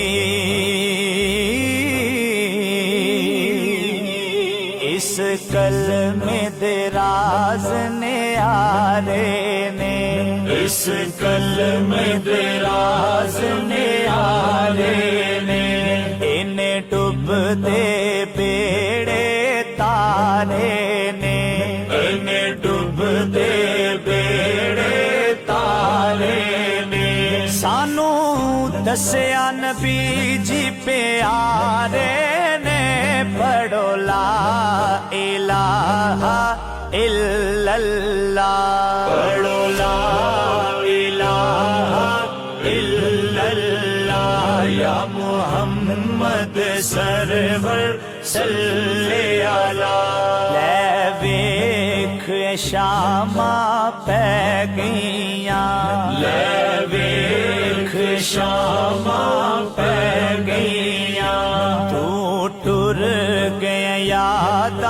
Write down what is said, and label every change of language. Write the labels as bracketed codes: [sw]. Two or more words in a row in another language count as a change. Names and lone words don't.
[pa] اس کلمے دے راز نے آرے نے، اس کلمے دے راز نے آرے نے، انہیں ڈبدے بیڑے تارے نے، انہیں ڈبدے بیڑے تارے نے. سانوں دسیا نبی جی پیارے نے، پڑھو [ar] لا إله إلا الله, [pa] پڑھو [ar] لا إله إلا الله. يا محمد سرور صل على. [pa] لے ویکھ شاما پے گئیاں، لے ویکھ شاما پے گئیاں. تو ٹر گیا یاد